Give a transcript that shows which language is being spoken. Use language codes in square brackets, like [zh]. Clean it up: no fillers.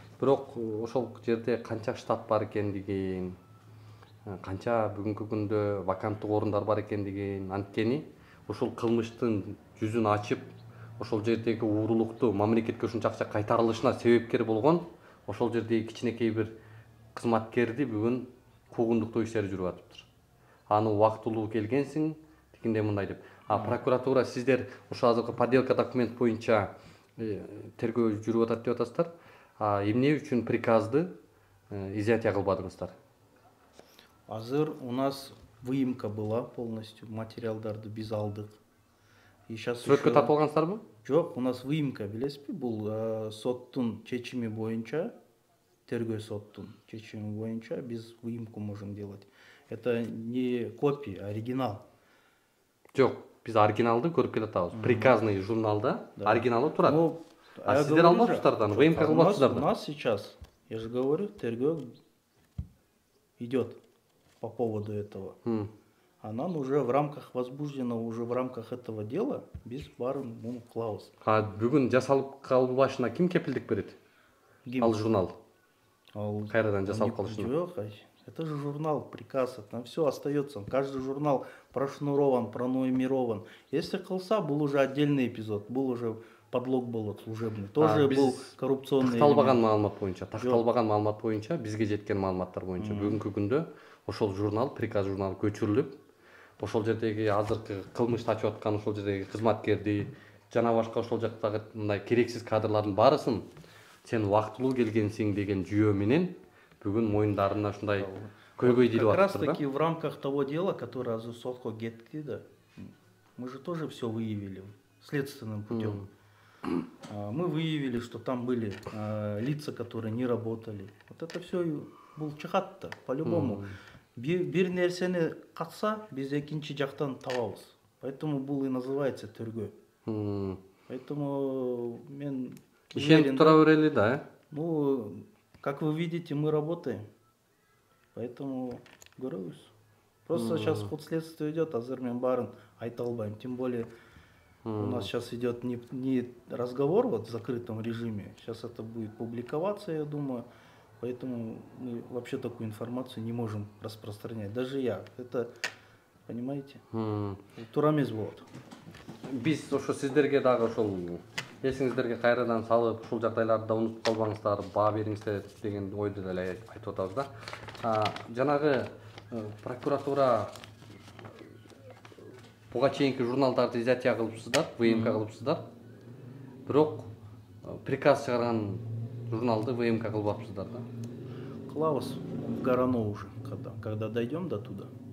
[ky] Бирок ошол жерде канча штат бар экендигин, канча бүгүнкү күндө ваканттык орундар бар экендигин, анткени ошол кылмыштын жүзүн ачып, ошол жердеги уурулукту мамлекетке ушунча акча кайтарылышына себепкер болгон ошол жердеги кичинекей бир кызматкерди бүгүн куугунтуктоо иштери жүрүп атыптыр. Аны убактылуу келгенсиң, тигиндей мындай деп. Прокуратура сиздер ошо азыркы подделка документ боюнча тергөө жүрүп атат деп атасыздар. Эмне үчүн приказды изъятия кылбадыңыздар? Азыр [ru] у нас выемка была полностью, [ky] материалдарды биз алдык. [ru] И сейчас [ky] Сүрөткө тартып алгансыздарбы? Жок, [ru] у нас выемка, [ky] билесизби? Бул соттун чечими боюнча, тергөө соттун чечими боюнча биз [ru] выемку можем делать. Это не копия, а оригинал. [ky] Жок, биз оригиналды көрүп келатабыз. Приказный журналда оригиналы турат. А сиздер алмапсыздар да, выемка кылбапсыздар да. [ru] У нас сейчас, я же говорю, тергөө идет по поводу этого. А нам уже в рамках возбужденного, уже в рамках этого дела [ky] биз барын муну кылабыз. Бүгүн жасалып калбашына ким кепилдик берет? Ал журнал. Кайрадан жасалып калышына. Жок, [ru] это же журнал, приказ, там все остается. Каждый журнал прошнурован, пронумерован. Если [ky] кылса, [ru] был уже отдельный эпизод, был уже подлог [ky] болот [ru] служебный. Тоже был коррупционный. [ky] Такталбаган маалымат боюнча, бизге жеткен маалыматтар боюнча бүгүнкү күндө ошол журнал, приказ журналы көчүрүлүп, ошол жердеги азыркы кылмышты ачып аткан ошол жердеги кызматкерди, жана башка ошол жактагы мындай керексиз кадрлардын баарысын сен убактылуу келгенсиң деген жүйө менен бүгүн мойундарына ушундай көйгөй дирип атыптыр да. [ru] Как раз таки в рамках того дела, которое [ky] азыр сотко кетти да, [ru] мы же тоже все выявили следственным путем. Мы выявили, что там были лица, которые не работали. Вот это все [ky] бул чыгат-то [ru] по-любому. [ky] Бир нерсени катса, биз экинчи жактан табабыз. [ru] Поэтому [ky] бул [ru] и называется тергөө. Поэтому [ky] мен ишенип тура берели да. [ru] Ну, как вы видите, мы работаем. Поэтому [ky] көрөбүз. [ru] Просто сейчас ход следствия идет, [ky] азыр мен барын айта албайм. [ru] Тем более у нас сейчас идет не разговор вот в закрытом режиме. Сейчас это будет публиковаться, я думаю. Поэтому мы вообще такую информацию не можем распространять. Даже я. Это, понимаете? [ky] Туура эмес болот. Биз ошо сиздерге дагы ошол эсиңиздерге кайрадан салып, ушул жагдайларды унутуп калбаңыздар, баа бериңиздер деген ойду деле айтып атабыз да. Жанагы прокуратура буга чейинки журналдарды изъятия кылыпсыздар, выемка кылыпсыздар. Бирок приказ чыгарган журналды ВМК кылбапсыздар да? Кылабыз. [ru] в Гарано уже, когда дойдем до туда.